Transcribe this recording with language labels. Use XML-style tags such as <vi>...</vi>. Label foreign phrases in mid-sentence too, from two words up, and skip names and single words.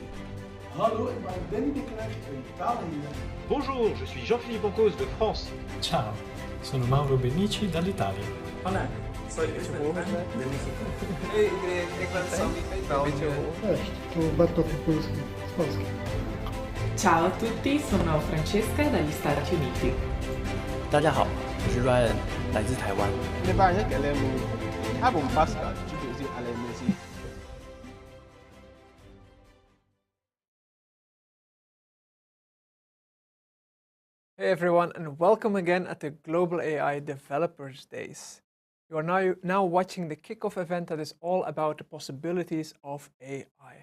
<nl>Hallo, ik ben Danny de Klerk uit Italië.</nl> <fr>Bonjour, je suis Jean-Philippe Pancos de France.</fr> <it>Ciao, sono Mauro Benici dall'Italia.</it> <es>Hola, soy Luis Beltrán de México.</es> <nl>Hey, ik ben Sammy uit België.</nl> <pl>Cześć, tu Bartosz Polski z Polski.</pl> <it>Ciao a tutti, sono Francesca dagli Stati Uniti.</it> <zh>大家好，我是 Ryan， 来自台湾。</zh> <en>Hey everyone, and welcome again at the Global AI Developers Days. You are now watching the kickoff event that is all about the possibilities of AI.</en>